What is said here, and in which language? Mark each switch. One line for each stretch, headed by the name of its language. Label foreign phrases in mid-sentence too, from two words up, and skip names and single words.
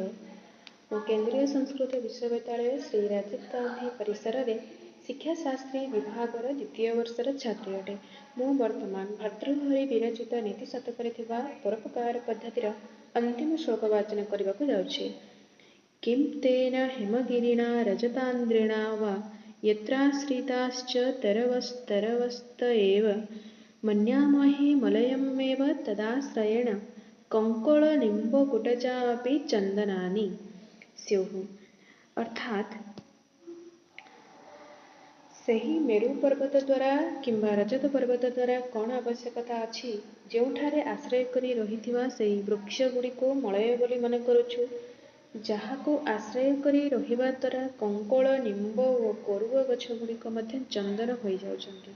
Odia: ମୁଁ କେନ୍ଦ୍ରୀୟ ସଂସ୍କୃତ ବିଶ୍ୱବିଦ୍ୟାଳୟ ଶ୍ରୀ ରାଜୀବ ଗାନ୍ଧୀ ପରିସରରେ ଶିକ୍ଷାଶାସ୍ତ୍ରୀ ବିଭାଗର ଦ୍ୱିତୀୟ ବର୍ଷର ଛାତ୍ରୀ ଅଟେ। ମୁଁ ବର୍ତ୍ତମାନ ଭର୍ତ୍ତୃହରି ବିରଚିତ ନୀତି ଶତକରେ ଥିବା ପରୋପକାର ପଦ୍ଧତିର ଅନ୍ତିମ ଶ୍ଲୋକ ବାଚନ କରିବାକୁ ଯାଉଛି।
Sanskrit: କିଂ ତେନ ହେମଗିରିଣା ରଜତାନ୍ଦ୍ରିଣା वा यत्राश्रिताश्च तरवस्तरवस्त एव मन्यामहे मलयमेव तदाश्रयेण कंकोलनिम्बकुटचापि चंदनानि स्युः।
Odia: अर्थात ସେହି ମେରୁ ପର୍ବତ ଦ୍ୱାରା କିମ୍ବା ରଜତ ପର୍ବତ ଦ୍ୱାରା କ'ଣ ଆବଶ୍ୟକତା ଅଛି, ଯେଉଁଠାରେ ଆଶ୍ରୟ କରି ରହିଥିବା ସେହି ବୃକ୍ଷଗୁଡ଼ିକୁ ମଳୟ ବୋଲି ମନେ କରୁଛୁ, ଯାହାକୁ ଆଶ୍ରୟ କରି ରହିବା ଦ୍ୱାରା କଙ୍କୋଳ, ନିମ୍ବ ଓ କୋରୁଅ ଗଛଗୁଡ଼ିକ ମଧ୍ୟ ଚନ୍ଦନ ହୋଇଯାଉଛନ୍ତି।